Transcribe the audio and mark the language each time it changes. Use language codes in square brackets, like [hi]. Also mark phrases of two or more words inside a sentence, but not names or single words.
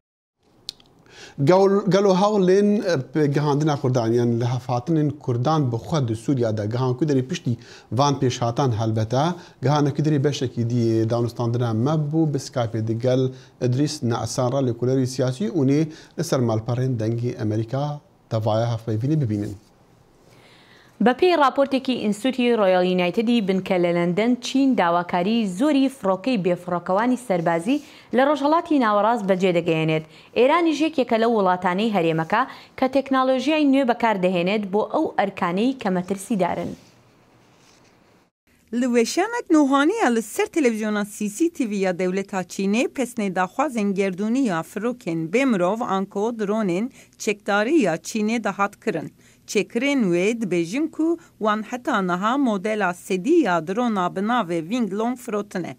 [ku] Gelo hewlên gihandina Kurdan yan li hevhatinên Kurdan bi xwe di Sûriya de gihan ku derê piştî van pêşhatan helbete gihanekî derê beşekî dî danûstandina me bû bi Skypê di gel Idrîs Neesanra lêkolêrî siyasî û nê li ser malperên dengê Amerîka devaya hevpeyvînê bibînin. [ckb] بەپێی راپۆرتێکی ئینستیتوتی ڕۆیال یونایتدی بنکە لە لەندەن چین داواکاری زۆری فڕۆکەی بێفڕۆکەوانی سەربازی لە ڕۆژهەڵاتی ناوەڕاست بەجێ دەگەیەنێت. ئێرانیش یەکێکە لەو وڵاتانەی هەرێمەکە کە تەکناڵۆژیای نوێ بەکاردەهێنێت بۆ ئەو ئەرکانەی کە مەترسیدارن. [ku] Li weşanek nûhaniya li ser televizyona CCTV ya dewleta Çînê pesnê daxwazên gerdûniya firokên bê mirov an ku dronên çekdarî ya Çînê de hat kirin. Çêkirên wê dibêjin ku wan heta niha modela sedî ya drona bi navê Wing Long firotine.